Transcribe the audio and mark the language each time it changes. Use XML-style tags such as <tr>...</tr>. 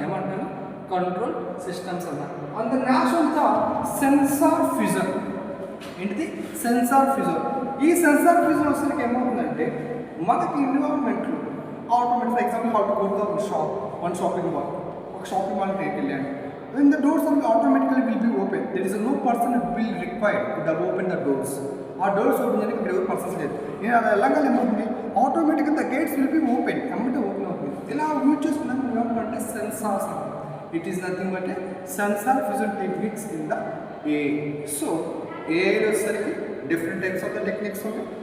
<te>ఏమంటాను? Control systems అంట. అంత నేషనల్గా censor fusion. ఏంటిది? Censor fusion. ఈ సెన్సార్ ఫ్యూజన్ వచ్చేసరికి ఏమవుతుందంటే మనకి ఎన్విరాన్మెంట్లో automatic,</te> <en>for example how to go to the shop,</en> <te>shopping mall వెళ్ళాను.</te> <en>When the doors automatically will be open, there is no person will required to open the doors.</en> <te>ఆ doors open చేయడానికి ఇక్కడ ఎవరు persons లేదు. నేను అది వెళ్ళగానే ఏమవుతుంది, ఆటోమేటిక్గా</te> <en>the gates will be open,</en> <te>అమ్మటే open అవుతుంది. ఇలా యూజ్ చేసుకున్నాక మనం ఏమంటే sensors.</te> <en>It is nothing but sensor fusion techniques in the AI.</en> <te>So ఏఐలో వచ్చేసరికి different types of the techniques ఉంటాయి.</te>